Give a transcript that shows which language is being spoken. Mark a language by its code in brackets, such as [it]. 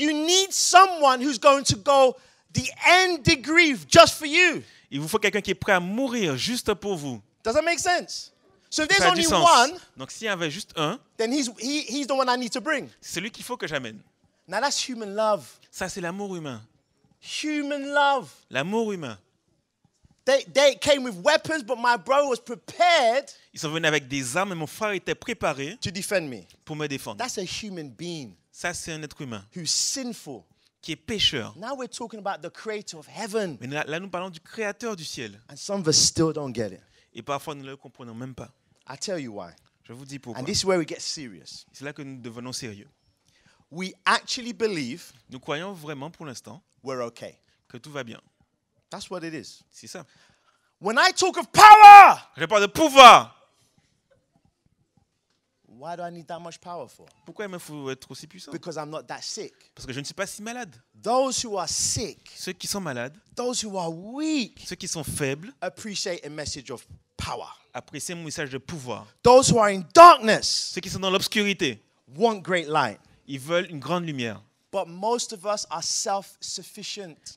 [en] You need someone who's going to go the end degree just for you. [fr] Il vous faut quelqu'un qui est prêt à mourir juste pour vous. [en] Does that make sense? So if there's [fr] Ça a du [en] only [fr] sens. [en] one, [fr] Donc s'il y avait juste un, [en] then he's the one I need to bring. [fr] c'est celui qu'il faut que j'amène. [en] Now that's human love. [fr] Ça, c'est l'amour humain. [en] Human love. [fr] L'amour humain. [en] They came with weapons, but my brother was prepared [fr] Ils sont venus avec des armes et mon frère était préparé [en] to defend me. [fr] pour me défendre. [en] That's a human being [fr] Ça, c'est un être humain [en] who's sinful. [fr] qui est pécheur. [en] Now we're talking about the creator of heaven. [fr] Mais là, nous parlons du créateur du ciel. [en] And some of us still don't get it. [fr] Et parfois, nous ne le comprenons même pas. [en] I'll tell you why. [fr] Je vous dis pourquoi. [en] And this is where we get serious. [fr] C'est là que nous devenons sérieux. [en] We actually believe [fr] Nous croyons vraiment pour l'instant [en] we're okay. [fr] que tout va bien. [en] That's what it is. [fr] C'est ça. [en] When I talk of power, [fr] Je parle de pouvoir. [en] Why do I need that much power for? [fr] Pourquoi il me faut être aussi puissant? [en] Because I'm not that sick. [fr] Parce que je ne suis pas si malade. [en] Those who are sick, [fr] Ceux qui sont malades, [en] those who are weak, [fr] ceux qui sont faibles, [en] appreciate a message of power. [fr] apprécient mon message de pouvoir. [en] Those who are in darkness [fr] Ceux qui sont dans l'obscurité, [en] want great light. [fr] ils veulent une grande lumière. [en] But most of us are self-sufficient.